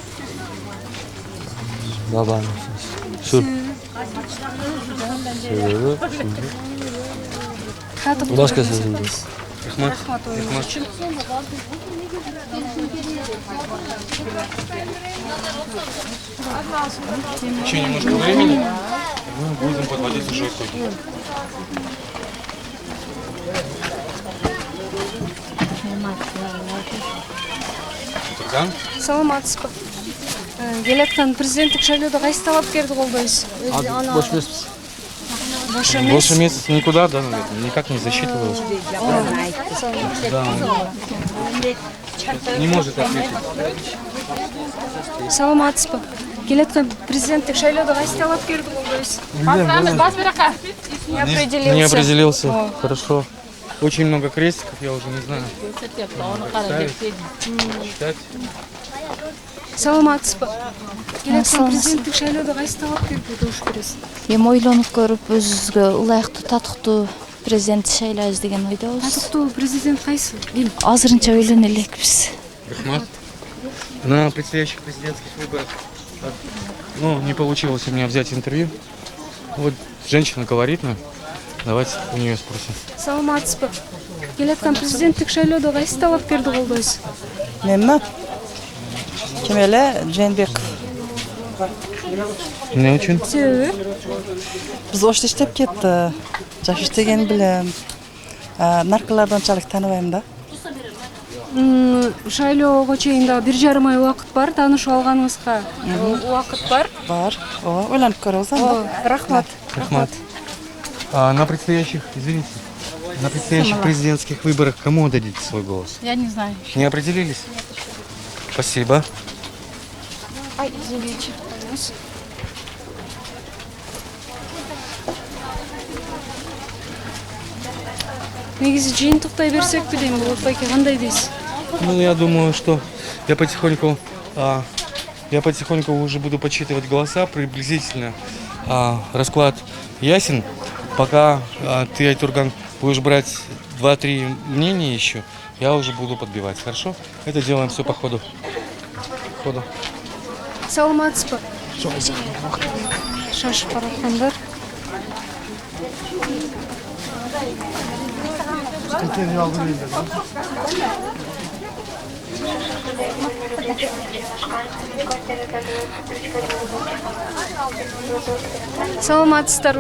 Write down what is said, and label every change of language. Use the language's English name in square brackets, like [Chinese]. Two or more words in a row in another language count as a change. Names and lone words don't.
[Kyrgyz] Бабанов. Шур. Башка сөзүм. Рахмат. Рахмат оюңуз үчүн. [Russian] Еще немножко времени. Мы будем подводить уже итоги. [Kyrgyz] Айтурган. Саламатсызбы. Келектен президенттик шайлоодо кайсы талапкерди колдойсуз? Бош эмеспиз. Бош эмес. [Russian] Больше месяца никуда, да, наверное? Никак не засчитывалось. Да. Не может ответить. [Kyrgyz] Саламатсызбы. Келектен президенттик шайлоодо кайсы талапкерди колдойсуз? [Russian] Не определился. Не определился. Хорошо. Очень много крестиков, я уже не знаю. Считать. [Kyrgyz] Саламатсызбы. Келектен президенттик шайлоодо кайсы талапкерди добуш бересиз? Эми ойлонуп көрүп өзүбүзгө ылайыктуу татыктуу президент шайлайбыз деген ойдобуз. Татыктуу президент кайсы? Ким? Азырынча ойлоно элекпиз. Рахмат. [Russian] На предстоящих президентских выборах не получилось у меня взять интервью. Вот женщина колоритная. Давайте у нее спросим. [Kyrgyz] Саламатсызбы. Келектен президенттик шайлоодо кайсы талапкерди колдойсуз? Менми? Кемеле Жээнбеков. [Russian] Не очень. [Kyrgyz] Себеби? Биз ошто иштеп кетти. Жаш иштеген билем. Нарколорду анчалык тааныбайм да. Шайлоого чейин дагы 1,5 ай убакыт бар. Таанышып алганыбызга убакыт бар. Бар. Ооба, ойлонуп көрөбүз анда. Рахмат. Рахмат. [Russian] На предстоящих президентских выборах кому отдадите свой голос? Я не знаю. Не определились? Спасибо. Ай, извините. [Kyrgyz] Негизи жыйынтыктай берсекпи дейм, Болот байке, кандай дейсиз? [Russian] Ну, я думаю, что я потихоньку уже буду подсчитывать голоса приблизительно. Расклад ясен. Пока ты, Айтурган, будешь брать 2-3 мнения еще, я уже буду подбивать. Хорошо? Это делаем все по ходу. [Kyrgyz] Саламатсызбы. Шашып бараткандар. Саламатсыздарбы.